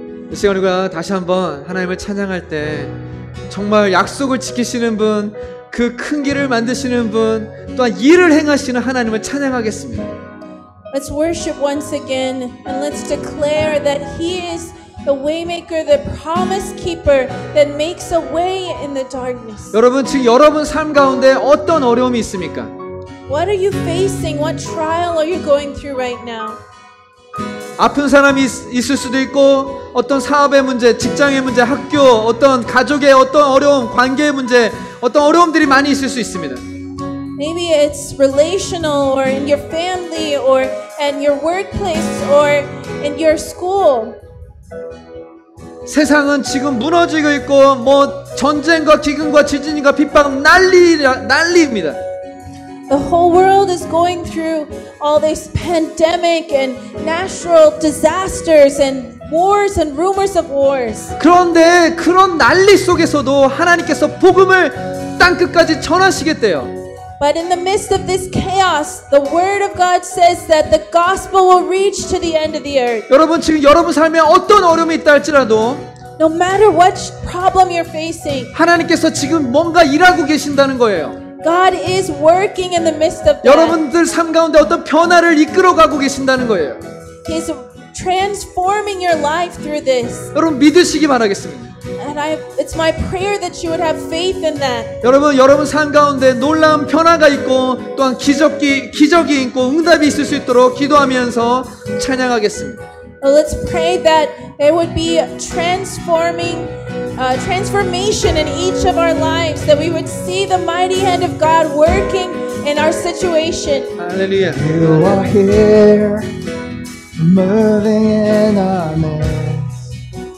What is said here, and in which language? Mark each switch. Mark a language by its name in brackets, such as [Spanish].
[Korean] 이 시간 우리가 다시 한번 하나님을 찬양할 때 정말 약속을 지키시는 분, 그 큰 길을 만드시는 분, 또한 일을 행하시는 하나님을 찬양하겠습니다. [English] Let's worship once again and let's declare that He is the waymaker, the promise keeper that makes a way in the darkness. [Korean] 여러분, 지금 여러분 삶 가운데 어떤 어려움이 있습니까? [English] What are you facing? What trial are you going through right now? [Korean] 아픈 사람이 있을 수도 있고, 어떤 사업의 문제, 직장의 문제, 학교, 어떤 가족의 어떤 어려움, 관계의 문제, 어떤 어려움들이 많이 있을 수 있습니다. [English] Maybe it's relational or in your family or at your workplace or in your school. [Korean] 세상은 지금 무너지고 있고, 뭐 전쟁과 기근과 지진과 핍박 난리입니다. [English] The whole world is going through all this pandemic and natural disasters and wars and rumors of wars. [Korean] 그런데 그런 난리 속에서도 하나님께서 복음을 땅끝까지 전하시겠대요. [English] But in the midst of this chaos, the word of God says that the gospel will reach to the end of the earth. [Korean] 여러분, 지금 여러분 삶에 어떤 어려움이 있다 할지라도 [English] No matter what problem you're facing, [Korean] 하나님께서 지금 뭔가 일하고 계신다는 거예요. [English] God is working in the midst of that. [Korean] 여러분들 삶 가운데 어떤 변화를 이끌어가고 계신다는 거예요. [English] He's transforming your life through this. [Korean] 여러분 믿으시기 바라겠습니다. [English] And it's my prayer that you would have faith in that. [Korean] 여러분 삶 가운데 놀라운 변화가 있고 또한 기적이 있고 응답이 있을 수 있도록 기도하면서 찬양하겠습니다. [English] Well, let's pray that there would be transformation in each of our lives, that we would see the mighty hand of God working in our situation. [Korean] 할렐루야. [English] You are here, moving in our midst.